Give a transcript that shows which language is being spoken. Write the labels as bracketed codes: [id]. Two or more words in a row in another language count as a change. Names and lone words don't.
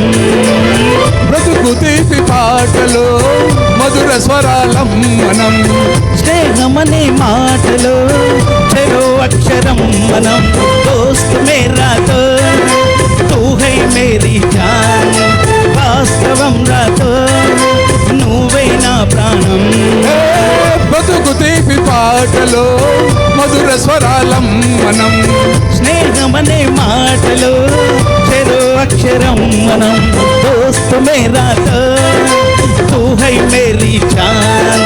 [te] బ్రతుకు తీపి పాటలో మధుర స్వరాలం మనం స్నేహమనే మాటలో చెరో అక్షరం మనం [hi] दोस्त मेरा दोस्त तू है मेरी जान [te] వాస్తవం రా దోస్త్ నువ్వే నా ప్రాణం బ్రతుకు తీపి పాటలో మధుర స్వరాలం మనం స్నేహమనే మాటలో చెరో అక్షరం మనం [hi] दोस्त मेरा दोस्त तू है मेरी जान